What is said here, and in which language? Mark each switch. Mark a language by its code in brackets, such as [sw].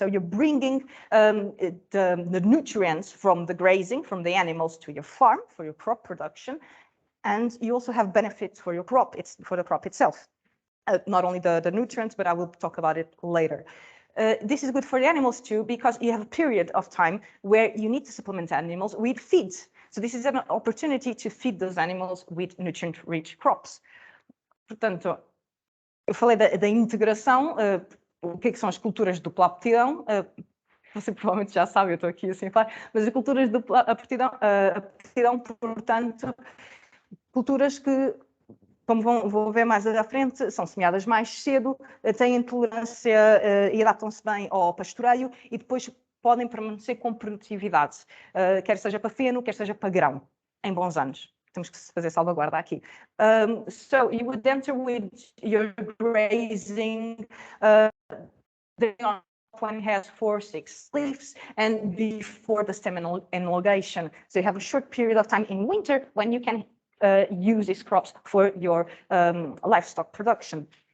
[en] So you're bringing the nutrients from the grazing, from the animals to your farm for your crop production, and you also have benefits for your crop, for the crop itself. Not only the nutrients, but I will talk about it later. This is good for the animals too, because you have a period of time where you need to supplement animals with feed. So this is an opportunity to feed those animals with nutrient-rich crops. [pt] Portanto, eu falei da integração, o que são as culturas de dupla aptidão. Você provavelmente já sabe, eu estou aqui assim a falar, mas as culturas de dupla aptidão, portanto, culturas que, como vou ver mais à frente, são semeadas mais cedo, têm tolerância e adaptam-se bem ao pastoreio e depois podem permanecer com produtividade, quer seja para feno, quer seja para grão, em bons anos. Temos que fazer salvaguarda aqui. [en] So you would enter with your grazing. The one has 4-6 leaves, and before the stem enlongation. So you have a short period of time in winter when you can use these crops for your livestock production.